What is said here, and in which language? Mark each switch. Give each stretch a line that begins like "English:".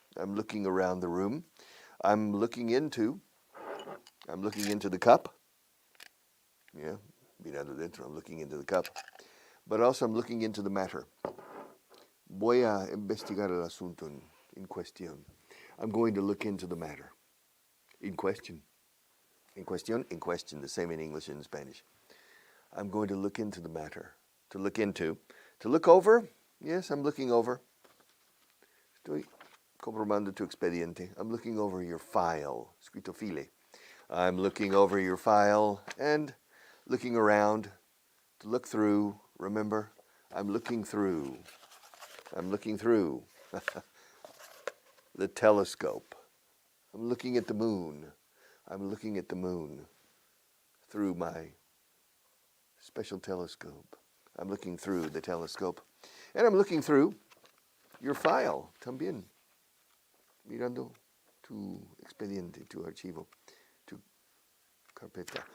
English: I'm looking around the room. I'm looking into the cup. Yeah,
Spanish: mirando dentro.
English: I'm looking into the cup. But also I'm looking into the matter.
Spanish: Voy a investigar el asunto en cuestión.
English: I'm going to look into the matter. In question. In cuestión, in question, the same in English and in Spanish. I'm going to look into the matter. To look into. To look over. Yes, I'm looking over.
Spanish: Estoy comprobando tu expediente.
English: I'm looking over your file. Escrito file. I'm looking over your file and looking around. To look through. Remember, I'm looking through. I'm looking through the telescope. I'm looking at the moon. I'm looking at the moon through my special telescope. I'm looking through the telescope. And I'm looking through your file también.
Spanish: Mirando tu expediente, tu archivo, tu carpeta.